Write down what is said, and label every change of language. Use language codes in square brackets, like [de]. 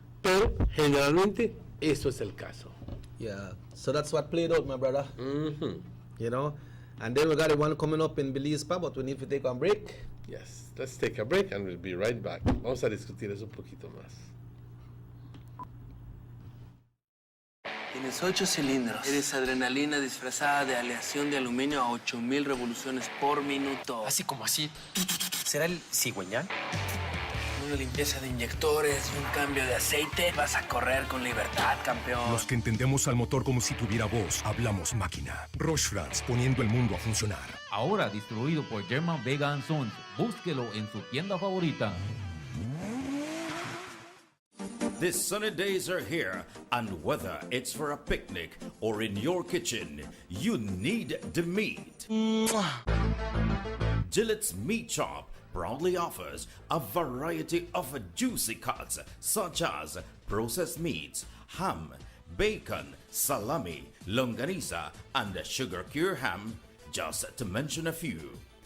[es] Pero generalmente eso es el caso. [en] Yeah, so that's what played out, my brother. Mm-hmm. You know, and then we got the one coming up in Belize, but we need to take a break. Yes, let's take a break and we'll be right back. [es] Vamos a discutir eso un poquito más. Tienes 8 cilindros. Eres adrenalina disfrazada de aleación de aluminio a 8000 revoluciones por minuto. Así como así. ¿Será el cigüeñal? Una limpieza de inyectores y un cambio de aceite. Vas a correr con libertad, campeón. Los que entendemos al motor como si tuviera voz, hablamos máquina. Roche France, poniendo el mundo a funcionar. Ahora distribuido por German Vega & Sons. Búsquelo en su tienda favorita. [en] These sunny days are here, and whether it's for a picnic or in your kitchen, you need the meat. Gillette's Meat Shop proudly offers a variety of juicy cuts such as processed meats, ham, bacon, salami, longaniza, and sugar cure ham, just to mention a few.